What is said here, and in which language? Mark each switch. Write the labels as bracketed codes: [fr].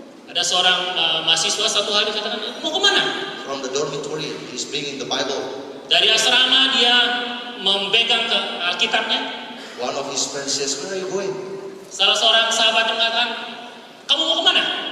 [id] Ada seorang mahasiswa satu hari katakan, mau kemana? [en] From the dormitory, he's bringing the Bible. [id] Dari asrama dia memegang ke Alkitabnya. [en] One of his friends says, where are you going? [id] Salah seorang sahabat mengatakan, kamu mau kemana?